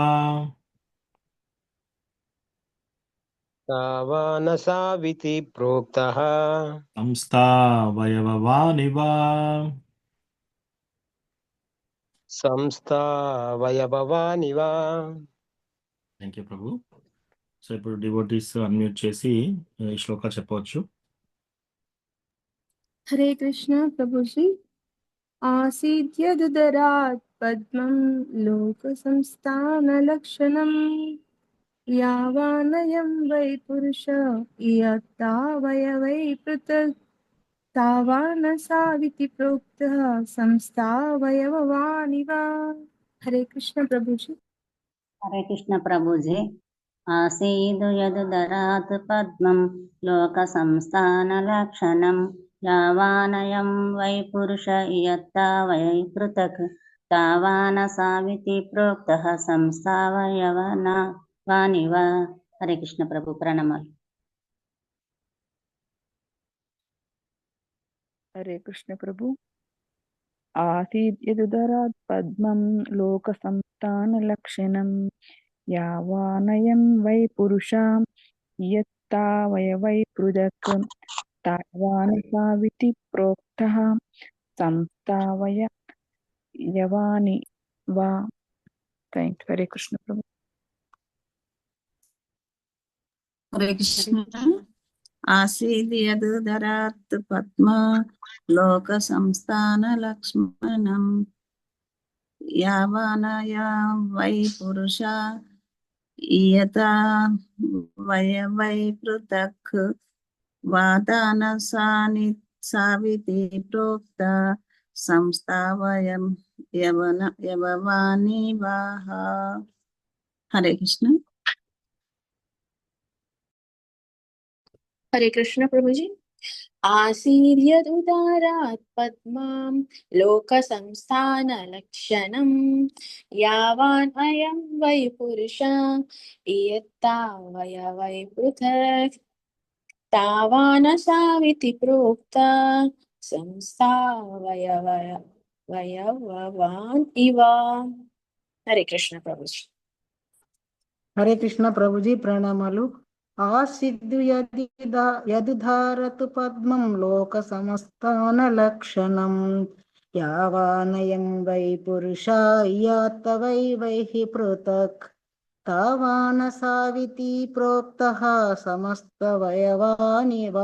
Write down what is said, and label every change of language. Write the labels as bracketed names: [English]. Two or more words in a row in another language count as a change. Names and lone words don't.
[Sanskrit] తావానసావితి ప్రోక్తః సంస్థా వయవవానివ. సంస్థావయవానివ. [English] thank you ప్రభు. [Telugu] సో ఇప్పుడు డివోటీస్ అన్మ్యూట్ చేసి ఈ శ్లోక చెప్పవచ్చు. [Hindi] हरे कृष्ण प्रभु जी। [Sanskrit] आसीद्यदुदरात् पद्मं लोकसंस्थानलक्षणं यावानयं वै पुरुष इयत्तावयवै पृथक् तावानसाविति प्रोक्तः संस्थावयववानिव। [Hindi] हरे कृष्ण प्रभु जी। हरे कृष्ण प्रभुजी। [Sanskrit] आसीदु यदुदरात् पद्मं लोकसंस्थानलक्षणं यावानयं वै पुरुष इयत्ता वै पृथक् तावानसाविति प्रोक्तः संस्थावयवना वानिव। [Hindi] हरे कृष्ण प्रभु प्रणमामि। हरे कृष्ण प्रभु। [Sanskrit] आसीद्यदुदरात् पद्मं लोकसंस्थानलक्षणं यावानयं वै पुरुषां यत्तावयवै पृथक् तावानसाविति प्रोक्तः संस्थावयवानि वा। [Hindi] हरे कृष्ण प्रभु। हरे कृष्ण। [Sanskrit] आसीद्यदुदरात् पद्मा लोकसंस्थानलक्ष्मणं यावानया वै पुरुषा इयता वै पृथक् वातानसानि साविति प्रोक्ता संस्थावयं यववानि वाह। [Hindi] हरे कृष्ण। हरे कृष्ण प्रभु जी। [Sanskrit] आसीर्यदुदारात् पद्मां लोकसंस्थानलक्षणं यावान् अयं वै पुरुषा इयत्तावयवै पृथक् तावानसाविति प्रोक्ता संस्थावयवान् इव। [Hindi] हरे कृष्ण प्रभु जी। [Telugu] హరే కృష్ణ ప్రభుజీ ప్రణామాలు. [Sanskrit] ఆసిద్ధు యదుధారతు పద్మం లోక సమస్తాన లక్షణం యావానయం వై పురుషా యాత వై వైహి పృథక్ తావాన సావితి ప్రోక్తః సమస్త వయవానివా.